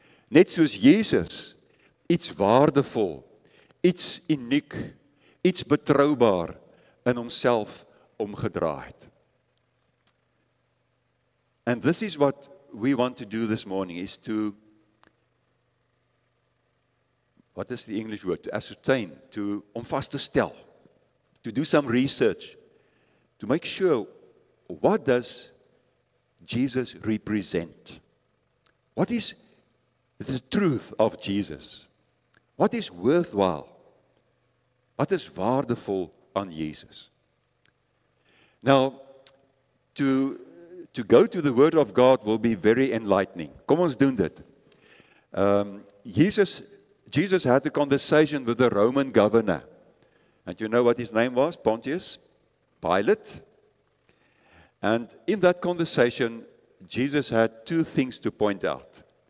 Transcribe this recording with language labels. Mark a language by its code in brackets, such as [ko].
[af] Net soos Jesus iets waardevol, iets uniek, iets betroubaar in homself omgedra het. [en] And this is what we want to do this morning, is to, what is the English word? To ascertain, [af] om vast te stel, [en] to do some research, to make sure, what does Jesus represent? What is the truth of Jesus? What is worthwhile? [af] Wat is waardevol aan Jesus? [en] Now, to go to the Word of God will be very enlightening. [af] Kom ons doen dit. [en] Jesus had a conversation with the Roman governor. And you know what his name was? Pontius Pilate. And in that conversation, Jesus had two things to point out.